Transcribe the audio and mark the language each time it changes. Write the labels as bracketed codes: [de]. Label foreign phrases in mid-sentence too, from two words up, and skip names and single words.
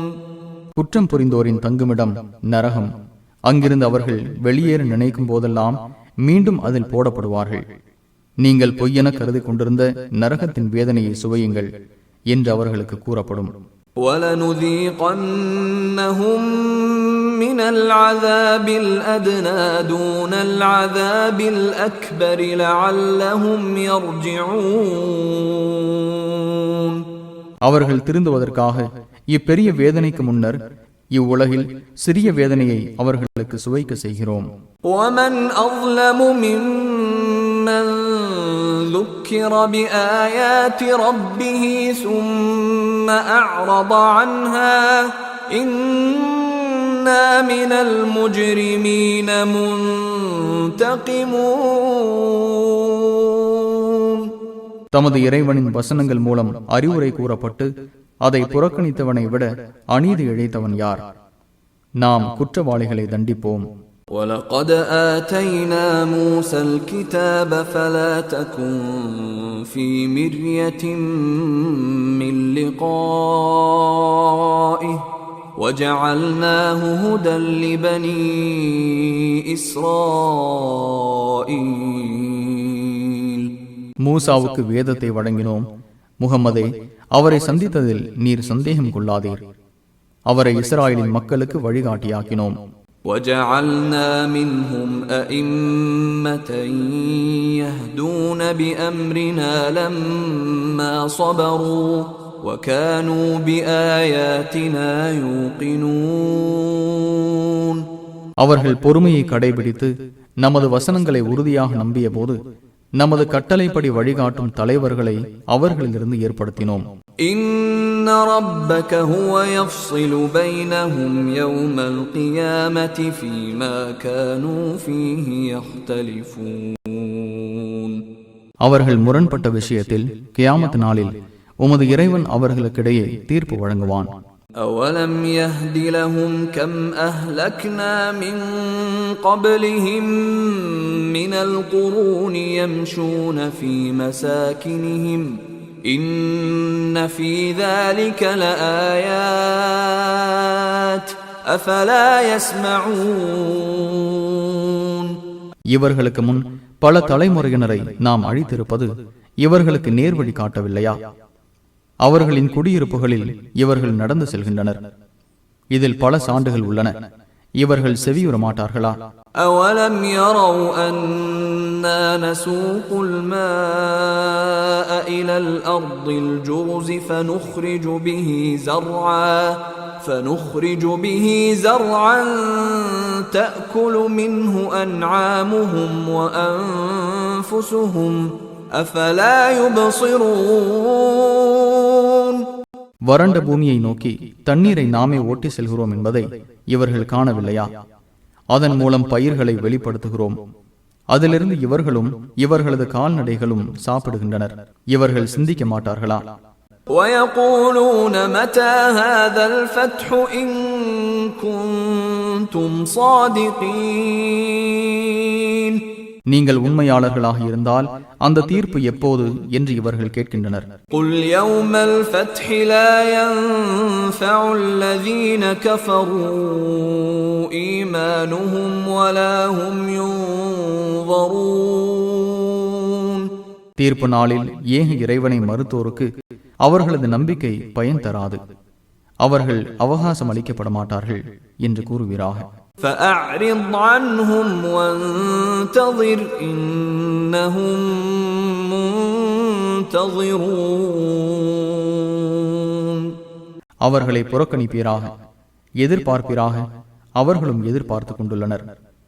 [ta] குற்றம் புரிந்தோரின் தங்குமிடம் நரகம். அங்கிருந்து அவர்கள் வெளியேற நினைக்கும் போதெல்லாம் மீண்டும் அதில் போடப்படுவார்கள். நீங்கள் பொய்யென கருதி கொண்டிருந்த நரகத்தின் வேதனையை சுவையுங்கள் என்று அவர்களுக்கு கூறப்படும். [ar] وَلَنُذِيقَنَّهُمْ مِنَ الْعَذَابِ الْأَدْنَى دُونَ الْعَذَابِ الْأَكْبَرِ لَعَلَّهُمْ يَرْجِعُونَ. [ta] அவர்கள் திருந்துவதற்காக இப்பெரிய வேதனைக்கு முன்னர் இவ்வுலகில் சிறிய வேதனையை அவர்களுக்கு சுவைக்க செய்கிறோம். [ar] وَمَنْ أَظْلَمُ مِمَّنْ ذُكِّرَ بِآيَاتِ رَبِّهِ ثُمَّ أَعْرَضَ عَنْهَا إِنَّا إنا من المجرمين منتقمون. [ta] தமது இறைவனின் வசனங்கள் மூலம் அறிவுரை கூறப்பட்டு அதை புறக்கணித்தவனை விட அநீதி இழைத்தவன் யார்? நாம் குற்றவாளிகளை தண்டிப்போம். [ar] وَلَقَدْ آتَيْنَا مُوسَى الْكِتَابَ فَلَا تَكُنْ فِي مِرْيَةٍ مِّن لِقَائِهِ وَجَعَلْنَاهُ هُدًى لِبَنِي إِسْرَائِيلَ. [ta] மூசாவுக்கு வேதத்தை வழங்கினோம். முகம்மதே, அவரை சந்தித்ததில் நீர் சந்தேகம் கொள்ளாதீர். அவரை இஸ்ராயலின் மக்களுக்கு வழிகாட்டியாக்கினோம். [ar] وَجَعَلْنَا مِنْهُمْ أَئِمَّةً يَهْدُونَ بِأَمْرِنَا لَمَّا صَبَرُوا وَكَانُوا بِآيَاتِنَا يُوقِنُونَ. [ta] அவர்கள் பொறுமையை கடைபிடித்து நமது வசனங்களை உறுதியாக நம்பிய போது நமது கட்டளைப்படி வழிகாட்டும் தலைவர்களை அவர்களிலிருந்து ஏற்படுத்தினோம். [ar] إِنَّ رَبَّكَ هُوَ يَفْصِلُ بَيْنَهُمْ يَوْمَ الْقِيَامَةِ فِيمَا كَانُوا فِيهِ يَخْتَلِفُونَ. [ta] அவர்கள் முரண்பட்ட விஷயத்தில் கியாமத் நாளில் உமது இறைவன் அவர்களுக்கிடையே தீர்ப்பு வழங்குவான். [ar] أَوَلَمْ يَهْدِ لَهُمْ كَمْ أَهْلَكْنَا مِنْ قَبْلِهِمْ مِنَ الْقُرُونِ يَمْشُونَ فِي مَسَاكِنِهِمْ إِنَّ فِي ذَلِكَ لَآيَاتٍ أَفَلَا يَسْمَعُونَ. [ta] இவர்களுக்கு முன் பல தலைமுறையினரை நாம் அழித்திருப்பது இவர்களுக்கு நேர்வழி காட்டவில்லையா? அவர்களின் குடியிருப்புகளில் இவர்கள் நடந்து செல்கின்றனர். இதில் பல சான்றுகள் உள்ளன. இவர்கள் செவியுற மாட்டார்களா? [ar] أَوَلَمْ يَرَوْا أَنَّا نَسُوقُ الْمَاءَ إِلَى الْأَرْضِ الْجُرُزِ فَنُخْرِجُ بِهِ زَرْعًا تَأْكُلُ مِنْهُ أَنْعَامُهُمْ وَأَنْفُسُهُمْ أَفَلَا يُبْصِرُونَ. [ta] வறண்ட பூமியை நோக்கி தண்ணீரை நாமே ஓட்டி செல்கிறோம் என்பதை இவர்கள் காணவில்லையா? அதன் மூலம் பயிர்களை வெளிப்படுத்துகிறோம். அதிலிருந்து இவர்களும் இவர்களது கால்நடைகளும் சாப்பிடுகின்றனர். இவர்கள் சிந்திக்க மாட்டார்களா? [ar] وَيَقُولُونَ مَتَى هَذَا الْفَتْحُ إِن كُنتُمْ صَادِقِينَ. [ta] நீங்கள் உண்மையாளர்களாக இருந்தால் அந்த தீர்ப்பு எப்போது என்று இவர்கள் கேட்கின்றனர். [ar] قُلْ يَوْمَ الْفَتْحِ لَا يَنْفَعُ الَّذِينَ كَفَرُوا إِيمَانُهُمْ وَلَا هُمْ يُنْظَرُونَ. [ta] தீர்ப்பு நாளில் ஏக இறைவனை மறுத்தோருக்கு அவர்களது நம்பிக்கை பயன் தராது. அவர்கள் அவகாசம் அளிக்கப்பட மாட்டார்கள் என்று கூறுகிறார். [ar] فَأَعْرِضْ عَنْهُمْ وَانْتَظِرْ إِنَّهُمْ مُنْتَظِرُونَ. [ta] அவர்களை புறக்கணிப்பீராக, எதிர்பார்ப்பீராக, அவர்களும் எதிர்பார்த்து கொண்டுள்ளனர்.